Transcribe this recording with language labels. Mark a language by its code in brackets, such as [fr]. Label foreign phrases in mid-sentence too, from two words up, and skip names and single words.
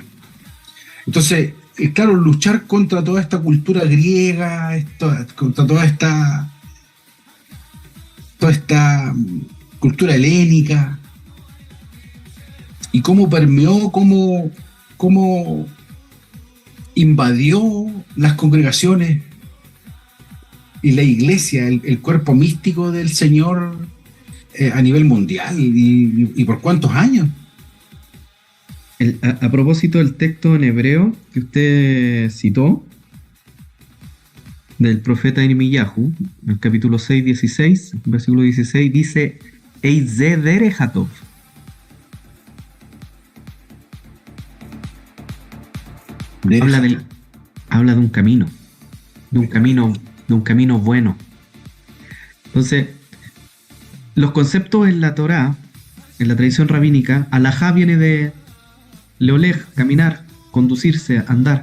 [es] Entonces, claro, luchar contra toda esta cultura griega, contra toda esta cultura helénica, y cómo permeó, cómo invadió las congregaciones y la iglesia, el cuerpo místico del Señor a nivel mundial, y por cuántos años. A propósito del texto en hebreo que usted citó, del profeta Irmiyahu, en el capítulo 6, 16, versículo 16, dice: [he] איזה דרך הטוב. [es] Habla de un camino, de un camino bueno. Entonces, los conceptos en la Torá, en la tradición rabínica, alajá viene de leolej, caminar, conducirse, andar.